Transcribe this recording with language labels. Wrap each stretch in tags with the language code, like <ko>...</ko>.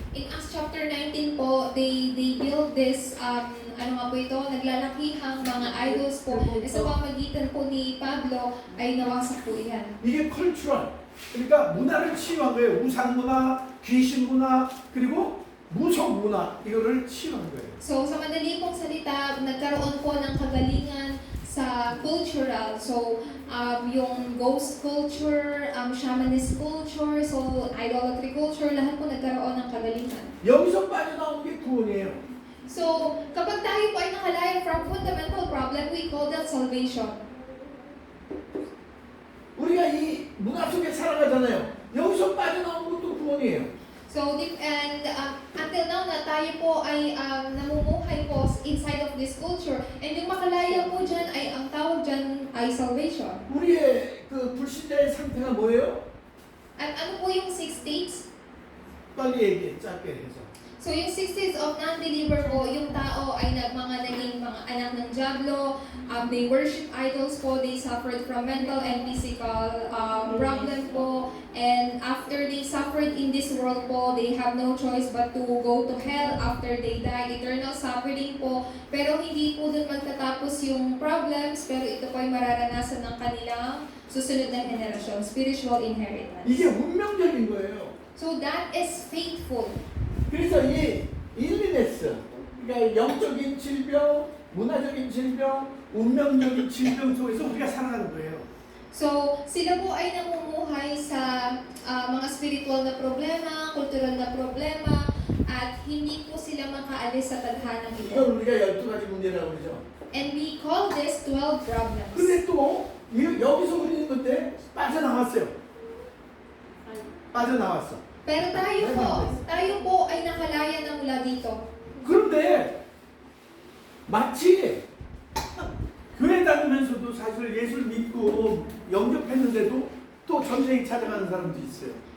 <tl>in Acts chapter 19 po,</tl> <en>they build this,</en> <tl>ano nga po ito, naglalakihang mga idols po. Sa pamamagitan po ni Pablo ay nawasak po yan.</tl> <ko>이게 컬처럴. 그러니까 문화를 치유한 거예요. 우상 문화, 귀신 문화, 그리고 무속 문화 이거를 치유한 거예요.</ko> <tl>So, sa madali pong salita, nagkaroon po ng kagalingan sa cultural. So, yung ghost culture, shamanist culture, so idolatry culture, lahat po nagkaroon ng kagalingan.</tl> <ko>여기서 빠져나온 게 구원이에요.</ko> <tl>So, kapag tayo po ay nakalaya from fundamental problem,</tl> <en>we call that salvation.</en> <ko>우리가 이 문화 속에 살아가잖아요. 여기서 빠져나온 것도 구원이에요.</ko> <tl>So, and until now na tayo po ay namumuhay po</tl> <en>inside of this culture.</en> <tl>And yung makalaya po dyan ay ang tawag dyan ay salvation.</tl> <ko>우리의 그 불신자의 상태가 뭐예요?</ko> <tl>At ano po yung 6 states?</tl> <ko>빨리 얘기해, 짧게 해서.</ko> <en>So, yung 6 states of non-believer po,</en> <tl>yung tao ay naging mga anak ng Diablo,</tl> <en>they worship idols po, they suffered from mental and physical problem po, and after they suffered in this world po, they have no choice but to go to hell after they die, eternal suffering po,</en> <tl>pero hindi po dun magtatapos yung problems, pero ito po ay mararanasan ng kanilang susunod na henerasyon,</tl> <en>spiritual inheritance.</en> <ko>이게 운명적인 거예요.</ko> <en>So, that is faithful.</en> <ko>그래서 이 일리네스, 그러니까 영적인 질병, 문화적인 질병, 운명적인 질병 속에서 우리가 살아가는 거예요.</ko> <tl>So, sila po ay namumuhay sa mga spiritual na problema, kultural na problema, at hindi po sila makaalis sa tadhanang ito.</tl> <ko>이걸 우리가 12가지 문제라고 그러죠.</ko> <en>And we call this 12 problems.</en> <ko>근데 또 여기서 우리는 그때 빠져나왔어요. 빠져나왔어.</ko> <tl>Pero tayo po ay nakalaya na mula dito.</tl> <ko>그런데 마치 교회 다니면서도 사실 예수를 믿고 영접했는데도 또 전쟁이 찾아가는 사람도 있어요.</ko>